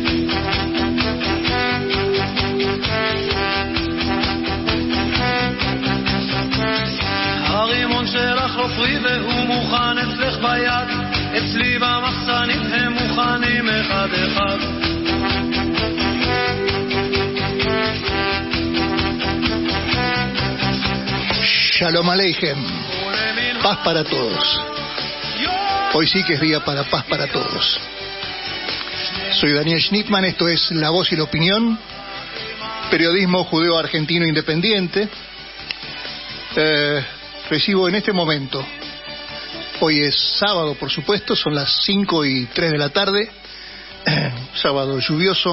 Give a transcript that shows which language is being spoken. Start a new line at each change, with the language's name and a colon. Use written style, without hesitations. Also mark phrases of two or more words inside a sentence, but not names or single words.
Hebrew: הרימון שלך לא פרי והוא מוכן אצלך ביד, אצלי במחסנית הם מוכנים אחד אחד. שלום עליכם,
Spanish: paz para todos. Hoy sí que es día para paz para todos. Soy Daniel Schnittmann, esto es La Voz y la Opinión, periodismo judeo-argentino independiente. Recibo en este momento, hoy es sábado por supuesto, son las 5:03 de la tarde, sábado lluvioso.